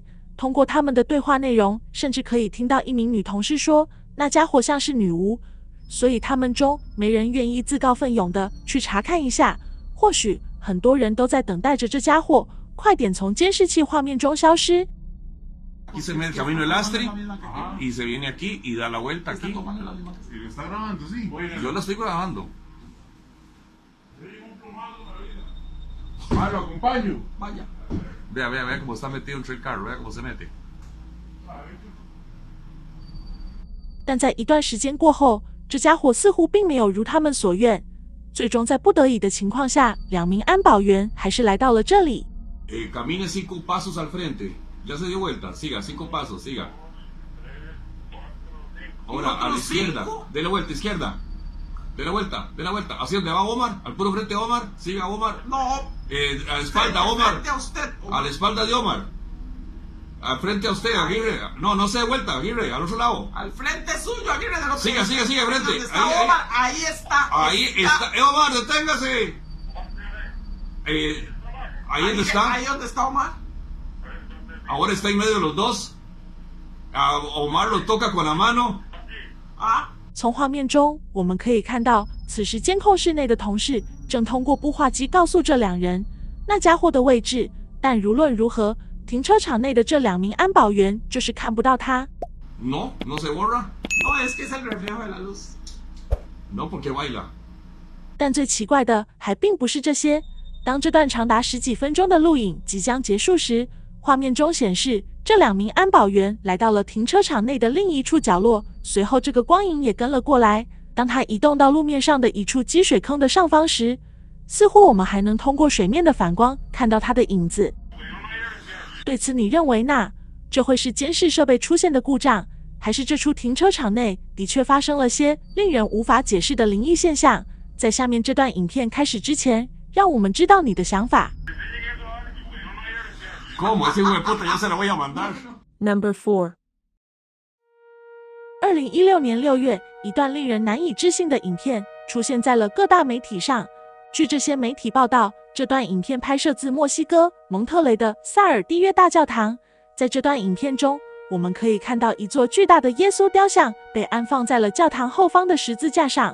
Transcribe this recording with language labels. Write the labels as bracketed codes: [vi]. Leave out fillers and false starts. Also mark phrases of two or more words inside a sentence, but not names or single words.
[zh] 通过他们的对话内容，甚至可以听到一名女同事说，那家伙像是女巫，所以他们中没人愿意自告奋勇的去查看一下。或许很多人都在等待着这家伙快点从监视器画面中消失。 [es] Aquí se mete el camino del Astri y se viene aquí y da la vuelta aquí. Yo la estoy grabando. Lo acompaño. Vaya. Vea cómo está metido entre el carro, vea cómo se mete. [zh] 但在一段时间过后，这家伙似乎并没有如他们所愿。最终在不得已的情况下，2名安保员还是来到了这里。 [es] Camine 5 pasos al frente. Ya se dio vuelta. Siga, 5 pasos, siga. Ahora a la izquierda. De la vuelta, izquierda. De la vuelta. Hacia donde va Omar. Al puro frente de Omar. Siga Omar. No. A la espalda, Omar. A la espalda de Omar. Al frente a usted, Aguirre. No se dé vuelta, Aguirre. Al otro lado. Al frente suyo, Aguirre, del otro lado. Siga, frente. Ahí está. Ahí está. Omar, deténgase. Ahí donde está. Ahí donde está Omar. Ahora está en medio de los dos. Omar lo toca con la mano. [zh] 从画面中我们可以看到，此时监控室内的同事正通过步话机告诉这2人那家伙的位置，但无论如何，停车场内的这2名安保员就是看不到他。 [es] No se borra. No, es que es el reflejo de la luz. No, porque baila. [zh] 但最奇怪的还并不是这些。当这段长达10几分钟的录影即将结束时，画面中显示这2名安保员来到了停车场内的另一处角落，随后这个光影也跟了过来。当它移动到路面上的一处积水坑的上方时，似乎我们还能通过水面的反光看到它的影子。对此你认为呢？这会是监视设备出现的故障，还是这处停车场内的确发生了些令人无法解释的灵异现象？在下面这段影片开始之前，让我们知道你的想法。 [es] ¿Cómo? Ese hijo de puta ya se lo voy a mandar. [en] Number 4. [zh] 2016 年6月，一段令人难以置信的影片出现在了各大媒体上。据这些媒体报道，这段影片拍摄自墨西哥蒙特雷的萨尔蒂约大教堂。在这段影片中，我们可以看到一座巨大的耶稣雕像被安放在了教堂后方的十字架上。